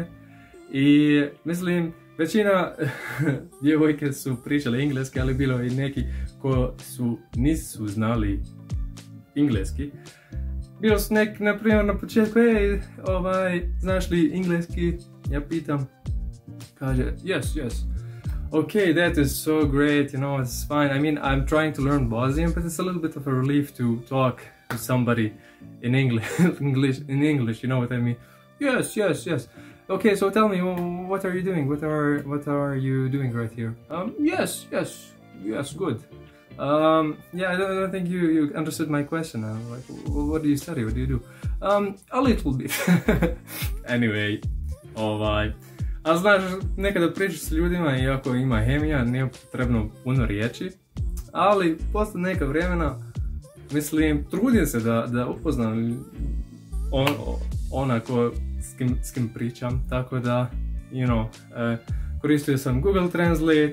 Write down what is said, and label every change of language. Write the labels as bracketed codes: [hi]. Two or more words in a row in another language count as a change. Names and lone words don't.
[bs] I mislim, većina djevojke su pričale engleski, ali bilo i neki ko nisu znali engleski. Bilo su neki, na primjer, na početku, znaš li engleski? Ja pitam, kaže, [en] yes. Okay, that is so great, you know, it's fine. I mean, I'm trying to learn Bosnian, but it's a little bit of a relief to talk to somebody in English, you know what I mean? Yes. Okay, so tell me, what are you doing? What are you doing right here? Yes, good. Yeah, I don't think you understood my question. Like, what do you study? What do you do? A little bit. [bs] Anyway, a znaš, nekada pričaš s ljudima, iako ima hemija, nije potrebno puno riječi, ali posle neka vremena, mislim, trudim se da upoznam ona s kim pričam, tako da, koristio sam Google Translate.